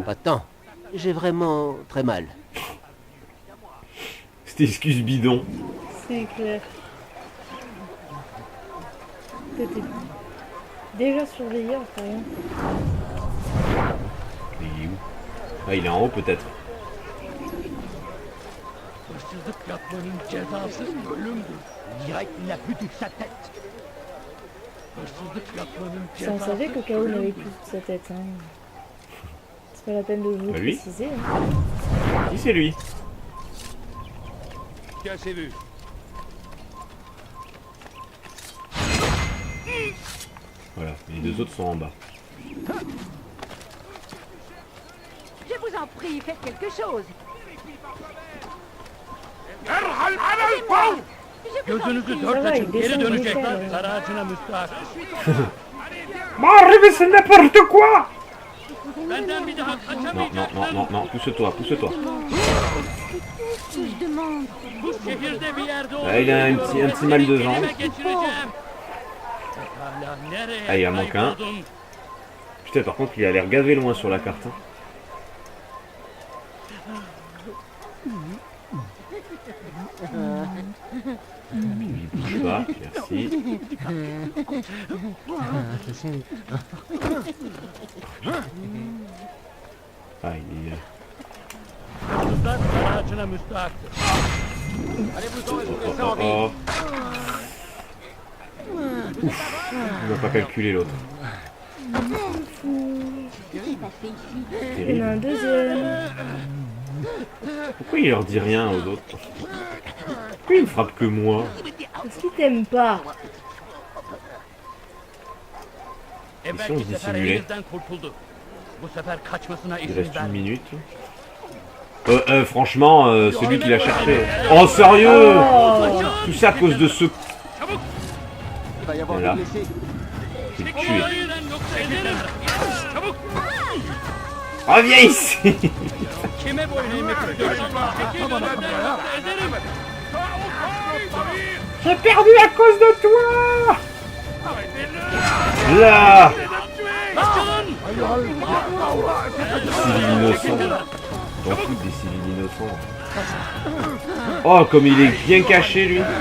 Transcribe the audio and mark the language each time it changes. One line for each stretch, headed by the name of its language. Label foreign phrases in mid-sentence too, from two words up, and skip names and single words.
French: perds pas de temps. J'ai vraiment très mal. Cette excuse bidon. C'est clair. T'étais déjà surveillé, enfin rien. Il est où? Ah, il est en haut peut-être.
Turkish: Hırsızlık yapmanın cezası ölümdür.
French: Direkt il a plus toute sa tête.
Turkish: Hırsızlık yapmanın
French: Si on
Turkish: cezası
French: savait que K.O. n'avait plus toute sa tête, hein. C'est pas la peine de vous le Bah lui. préciser. Hein. Qui c'est lui? Qui a assez vu? Voilà, les deux autres sont en bas. Je vous en prie, faites quelque chose.
Turkish: Gözünüzü
French: Ça
Turkish: dört
French: va,
Turkish: açın.
French: il
Turkish: Geri
French: descend
Turkish: dönecekler.
French: l'échelle.
Turkish: Dar ağacına müstahak.
French: Mais c'est n'importe quoi!
Turkish: Benden bir daha
French: Non, non,
Turkish: kaçamayacaksın.
French: non, non, non, pousse-toi, pousse-toi. Je demande.
Turkish: Bu şehirde bir yerde
French: Ah, il a un petit mal de jambe.
Turkish: elime geçireceğim. Hala nereye
French: Ah, il en manque un.
Turkish: kayboldun?
French: Putain, par contre, il a l'air gavé loin sur la carte. Hein. Il bouge pas, merci. Ah, il est...
Turkish: Kızlar dar ağacına müstahaktır. Oh, oh, oh.
French: Ouf, il va pas calculer l'autre. Il y en a un deuxième. Pourquoi il leur dit rien aux autres? Pourquoi il me frappe que moi? Parce qu'il t'aime pas. Mission
Turkish: Evvelki sefer
French: dissimulée.
Turkish: elinizden kurtuldu. Bu sefer kaçmasına
French: Il
Turkish: izin
French: reste une
Turkish: vermeyin.
French: minute. Franchement, celui qui l'a cherché. Oh, sérieux? Tout ça à cause de ce... Voilà. Je vais le tuer.
Turkish: Hayırdan yoksa ederim. Çabuk.
French: Reviens ici.
Turkish: Kime boyun eğmek istiyorsun? Çekil önümden yoksa ederim.
French: J'ai perdu à cause de toi. Là. Civil innocent. J'en fous des civils innocents. Oh, comme il est bien caché, lui.